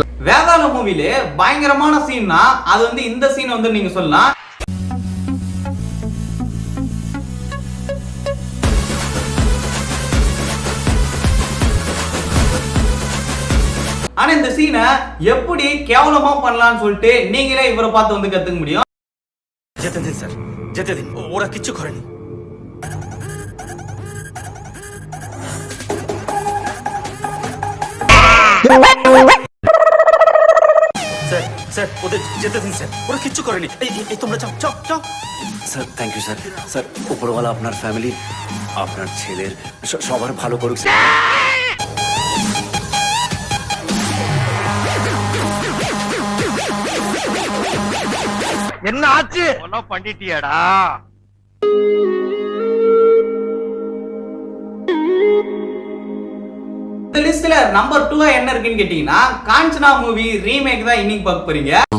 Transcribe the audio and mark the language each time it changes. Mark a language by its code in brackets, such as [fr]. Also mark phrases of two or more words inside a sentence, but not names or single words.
[ta] வேதாள மூவில பயங்கரமான சீன்னா அது வந்து இந்த சீன் வந்து நீங்க சொல்லலாம். ஆனா இந்த சீனை எப்படி கேவலமா பண்ணலாம்னு சொல்லிட்டு நீங்களே இவரை பார்த்து வந்து கத்துக்க முடியும். [bn] যেতে দিন স্যার, যেতে দিন, ওরা কিচ্ছু করেনি। স্যার স্যার ওদের যেতে দিন স্যার, ওরা কিচ্ছু করেনি। এই তোমরা যাও যাও যাও। স্যার [en] thank you [bn] স্যার। স্যার উপরওয়ালা আপনার ফ্যামিলি, আপনার ছেলের সবার ভালো করুক স্যার। [ta] என்ன ஆச்சு? ஒண்ணு பண்ணிட்டியாடா? இந்த லிஸ்ட்ல நம்பர் 2 என்ன இருக்குன்னு கேட்டீங்கன்னா காஞ்சனா [en] movie remake [ta] தான் இன்னைக்கு பார்க்க போறீங்க.